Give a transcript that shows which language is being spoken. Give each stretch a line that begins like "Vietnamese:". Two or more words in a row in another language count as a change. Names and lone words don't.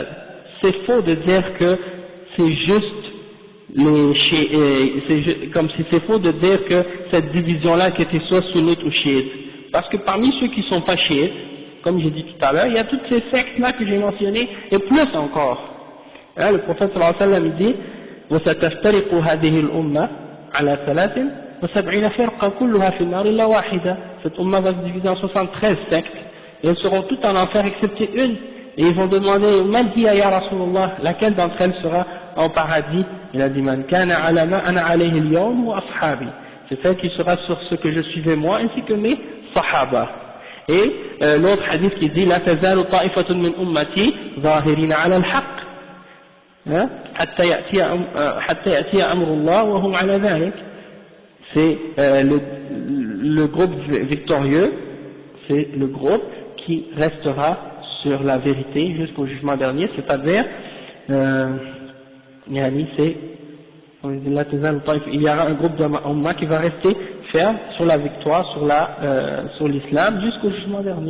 French: C'est faux de dire que c'est juste comme si c'est faux de dire que cette division-là qui était soit sunnite ou chiite. Parce que parmi ceux qui ne sont pas chiites, comme j'ai dit tout à l'heure, il y a toutes ces sectes-là que j'ai mentionnées, et plus encore. Hein, le prophète
Arabic: صلى الله عليه وسلم
French: dit
Arabic: وَسَتَفْتَرِقُ هَذِهِ الْأُمَّةِ عَلَى 73 فِرْقَةً كُلُّهَا فِي النَّارِ إِلَّا وَاحِدَةً.
French: Cette umma va se diviser en 73 sectes, et elles seront toutes en enfer excepté une. Et ils vont demander,
Arabic: من هي يا رسول الله,
French: laquelle d'entre elles sera en paradis? Il a dit,
Arabic: من كان على ما أنا عليه اليوم وأصحابي.
French: c'est celle qui sera sur ce que je suivais moi ainsi que mes sahaba. Et l'autre hadith qui dit
Arabic: لا تزال طائفة من أمتي ظاهرين على الحق حتى يأتي أمر الله وهم على ذلك.
French: C'est le groupe victorieux, c'est le groupe qui restera sur la vérité jusqu'au jugement dernier, c'est-à-dire il y aura un groupe d'Umma qui va rester ferme sur la victoire, sur l'islam jusqu'au jugement dernier.